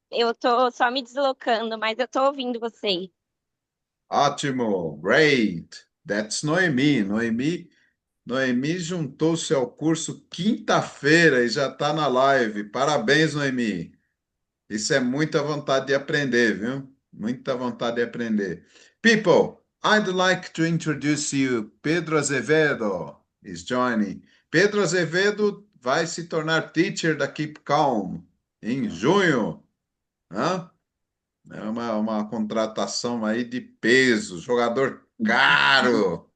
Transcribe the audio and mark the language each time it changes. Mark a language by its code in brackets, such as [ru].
[pt] Eu tô só me deslocando, mas eu tô ouvindo vocês. [en] Ótimo, great. That's Noemi. [pt] Noemi juntou-se ao curso quinta-feira e já está na live. Parabéns, Noemi. Isso é muita vontade de aprender, viu? Muita vontade de aprender. [en] People, I'd like to introduce you. Pedro Azevedo is joining. [pt] Pedro Azevedo vai se tornar teacher da Keep Calm em junho. Hã? É uma contratação aí de peso, jogador caro.